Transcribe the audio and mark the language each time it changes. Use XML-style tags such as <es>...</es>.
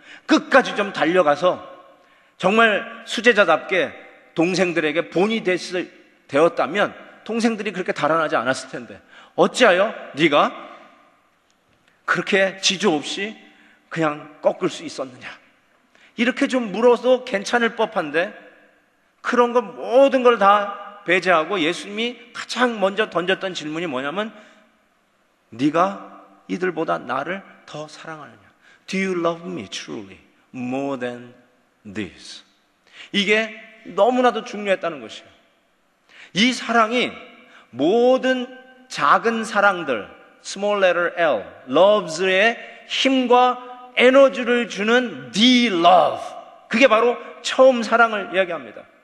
<ko>끝까지 좀 달려가서 정말 수제자답게 동생들에게 본이 되었다면 동생들이 그렇게 달아나지 않았을 텐데 어찌하여 네가 그렇게 지조 없이 그냥 꺾을 수 있었느냐? 이렇게 좀 물어도 괜찮을 법한데 그런 거 모든 걸 다 배제하고 예수님이 가장 먼저 던졌던 질문이 뭐냐면 네가 이들보다 나를 더 사랑하느냐?</ko> <en>Do you love me truly more than this?</en> <ko>이게 너무나도 중요했다는 것이에요. 이 사랑이 모든 작은 사랑들,</ko> <en>small letter L,</en> <ko>loves의 힘과 에너지를 주는</ko> <en>the love,</en> <ko>그게 바로 처음 사랑을 이야기합니다.</ko>